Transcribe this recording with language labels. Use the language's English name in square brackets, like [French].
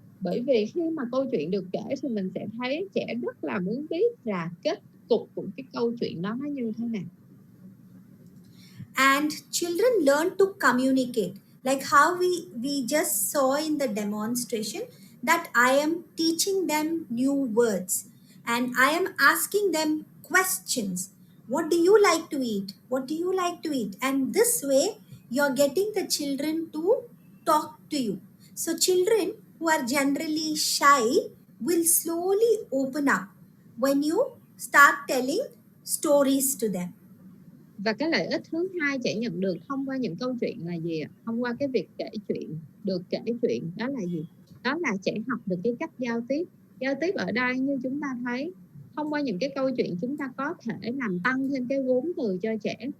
[Vietnamese] Bởi vì khi mà câu chuyện được kể thì mình sẽ thấy trẻ rất là muốn biết là kết cục của cái câu chuyện đó nó như thế nào. [English] And children learn to communicate, like how we just saw in the demonstration, that I am teaching them new words and I am asking them questions. What do you like to eat? What do you like to eat? And this way, you're getting the children to talk to you. So, children who are generally shy will slowly open up when you start telling stories to them. [Vietnamese] Và cái lợi ích thứ hai trẻ nhận được thông qua những câu chuyện là gì ạ? Thông qua cái việc kể chuyện, được kể chuyện đó là gì? Đó là trẻ học được cái cách giao tiếp. Giao tiếp ở đây như chúng ta thấy, thông qua những cái câu chuyện chúng ta có thể làm tăng thêm cái vốn từ cho trẻ.